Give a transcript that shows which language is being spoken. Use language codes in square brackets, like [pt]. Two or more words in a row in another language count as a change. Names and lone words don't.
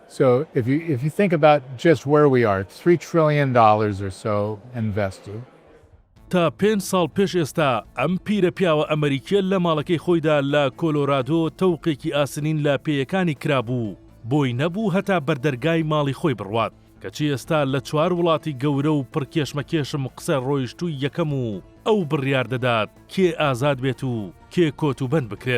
[en] So if you think about just where we are, $3 trillion or so invested. [ckb] تا 5 ساڵ پێش ئێستا ئەم پیرە پیاوە ئەمریکیە لە ماڵەکەی خۆیدا لە کۆلۆرادۆ تەوقێکی ئاسنین لە پێیەکانی کرابوو بۆی نەبوو هەتا بەردەرگای ماڵی خۆی بڕوات کەچی ئێستا لە 4 وڵاتی گەورە و پڕکێشمەکێشم قسە ڕۆیشتووی یەکەم و ئەو بڕیار دەدات کێ ئازاد بێت و کێ کۆتوبەند بکرێت.